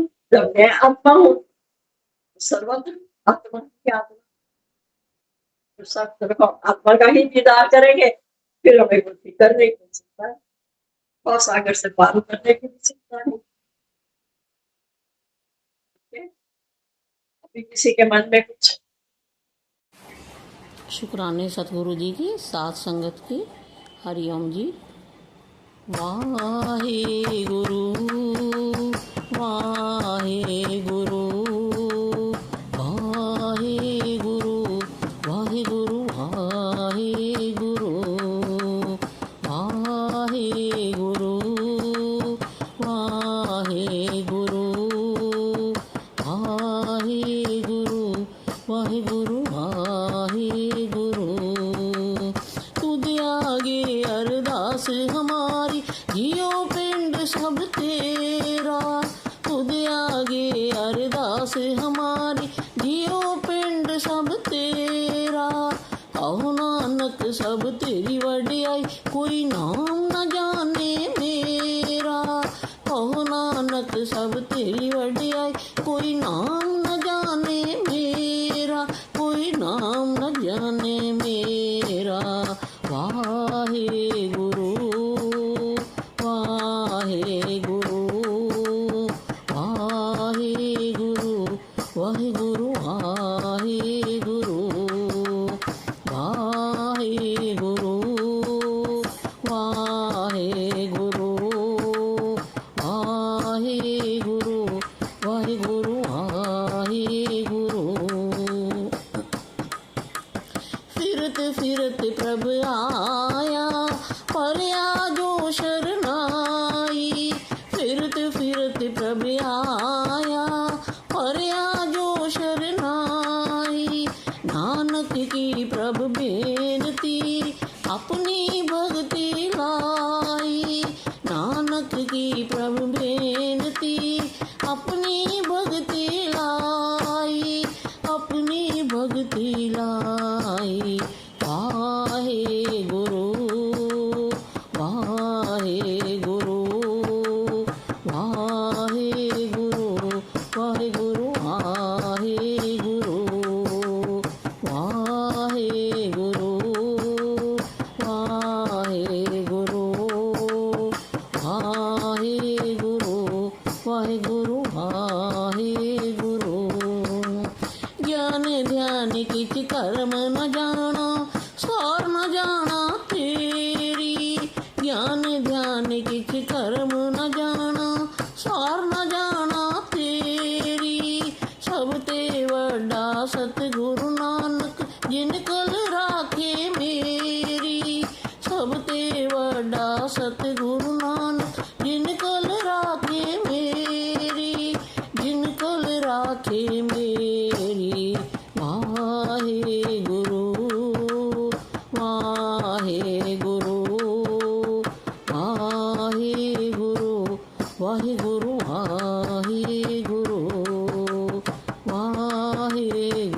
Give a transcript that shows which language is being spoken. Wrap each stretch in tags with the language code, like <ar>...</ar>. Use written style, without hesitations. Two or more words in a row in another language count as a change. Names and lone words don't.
<hi>जब मैं आत्मा हूँ सर्वत्र आत्मा की आत्मा, तो सब तरफ आत्मा का ही दीदार करेंगे, फिर हमें कोई फिक्र नहीं कर सकता है और सागर से पार करने की भी चिंता नहीं। अभी किसी के मन में कुछ? शुक्राने सतगुरु जी की साथ संगत की। हरिओम जी।</hi> <pa>ਵਾਹੇ ਗੁਰੂ ਵਾਹੇ ਗੁਰੂ ਵਾਹੇ ਗੁਰੂ ਵਾਹੇ ਗੁਰੂ ਵਾਹੇ ਗੁਰੂ ਵਾਹੇ ਗੁਰੂ ਵਾਹੇ ਗੁਰੂ ਵਾਹੇ ਗੁਰੂ ਵਾਹੇ ਗੁਰੂ ਵਾਹੇ ਗੁਰੂ। ਤੁਝ ਆਗੈ ਅਰਦਾਸਿ ਹਮਾਰੀ, ਜੀਉ ਪਿੰਡੁ ਸਭੁ ਤੇਰਾ। ਤੁਝ ਆਗੈ ਅਰਦਾਸਿ ਹਮਾਰੀ, ਜੀਉ ਪਿੰਡੁ ਸਭੁ ਤੇਰਾ। ਕਹੁ ਨਾਨਕ ਸਭ ਤੇਰੀ ਵਡਿਆਈ, ਕੋਈ ਨਾਉ ਨ ਜਾਣੈ ਮੇਰਾ। ਕਹੁ ਨਾਨਕ ਸਭ ਤੇਰੀ ਵਡਿਆਈ, ਕੋਈ ਨਾਉ ਨ ਜਾਣੈ ਮੇਰਾ, ਕੋਈ ਨਾਉ ਨ ਜਾਣੈ ਮੇਰਾ। ਵਾਹੇ ਗੁਰੂ ਵਾਹੇ ਗੁਰੂ ਵਾਹੇ ਗੁਰੂ ਵਾਹੇ ਗੁਰੂ ਵਾਹੇ ਗੁਰੂ ਵਾਹੇ ਗੁਰੂ ਵਾਹੇ ਗੁਰੂ ਵਾਹੇ ਗੁਰੂ ਵਾਹੇ ਗੁਰੂ ਵਾਹੇ ਗੁਰੂ। ਫਿਰਤ ਫਿਰਤ ਪ੍ਰਭ ਆਇਆ, ਪਰਿਆ ਜੋ ਸਰਣਾਈ। ਫਿਰਤ ਫਿਰਤ ਪ੍ਰਭ ਆਇਆ, ਪਰਿਆ ਜੋ ਸਰਣਾਈ। ਨਾਨਕ ਕੀ ਪ੍ਰਭ ਬੇਨਤੀ, ਅਪਨੀ ਭਗਤੀ ਲਾਈ। ਨਾਨਕ ਕੀ ਪ੍ਰਭ ਬੇਨਤੀ, ਅਪਨੀ ਭਗਤੀ ਲਾਈ, ਅਪਨੀ ਭਗਤੀ ਲਾਈ। ਵਾਹੇ ਗੁਰੂ ਵਾਹੇ ਗੁਰੂ ਵਾਹੇ ਗੁਰੂ ਵਾਹੇ ਗੁਰੂ ਵਾਹੇ ਗੁਰੂ ਵਾਹੇ ਗੁਰੂ ਵਾਹੇ ਗੁਰੂ ਵਾਹੇ ਗੁਰੂ ਵਾਹੇ ਗੁਰੂ ਵਾਹੇ ਗੁਰੂ। ਗਿਆਨੁ ਧਿਆਨੁ ਕਿਛੁ ਕਰਮੁ ਨ ਜਾਣਾ, ਸਾਰ ਨ ਜਾਣਾ ਤੇਰੀ। ਗਿਆਨੁ ਧਿਆਨੁ ਕਿਛੁ ਕਰਮੁ ਨ ਜਾਣਾ, ਸਾਰ ਨ ਜਾਣਾ ਤੇਰੀ। ਸਭ ਤੇ ਵਡਾ ਸਤਿਗੁਰੁ ਨਾਨਕੁ, ਜਿਨਿ ਕਲ ਰਾਖੇ ਮੇਰੀ। ਸਭ ਤੇ ਵਡਾ ਸਤਿਗੁਰੁ ਨਾਨਕੁ, ਜਿਨਿ ਕਲ ਰਾਖੇ ਮੇਰੀ, ਜਿਨਿ ਕਲ ਰਾਖੇ ਮੇਰੀ। ਵਾਹੇ ਗੁਰੂ ਵਾਹੇ ਗੁਰੂ ਵਾਹੇ ਗੁਰੂ ਵਾਹੇ ਗੁਰੂ ਵਾਹੇ ਗੁਰੂ ਵਾਹੇ</pa>